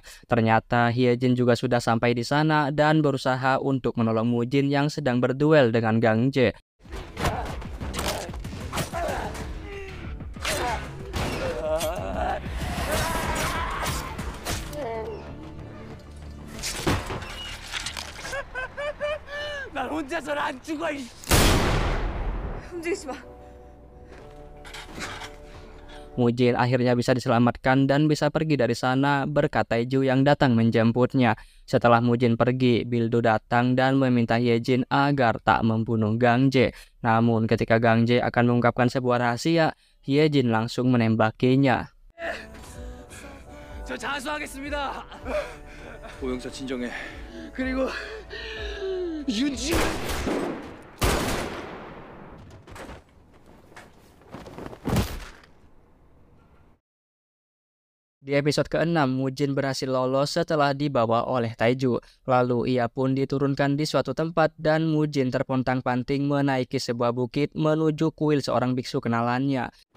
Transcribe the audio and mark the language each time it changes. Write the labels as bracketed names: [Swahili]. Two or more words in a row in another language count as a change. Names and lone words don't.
[Indonesian] Ternyata Hyejin juga sudah sampai di sana dan berusaha untuk menolong Mujin yang sedang berduel dengan Gang Jae. [Korean] 난 혼자서는 안 죽어. 움직이지 마. [Indonesian] Mujin akhirnya bisa diselamatkan dan bisa pergi dari sana berkat Taeju yang datang menjemputnya. Setelah Mujin pergi, Bildo datang dan meminta Hyejin agar tak membunuh Gang Jae. Namun ketika Gang Jae akan mengungkapkan sebuah rahasia, Hyejin langsung menembakinya. [Korean] 저 자수하겠습니다. 오영자 진정해. 그리고 윤지. [Indonesian] Di episode ke-6, Mujin berhasil lolos setelah dibawa oleh Taeju. Lalu ia pun diturunkan di suatu tempat dan Mujin terpontang-panting menaiki sebuah bukit menuju kuil seorang biksu kenalannya.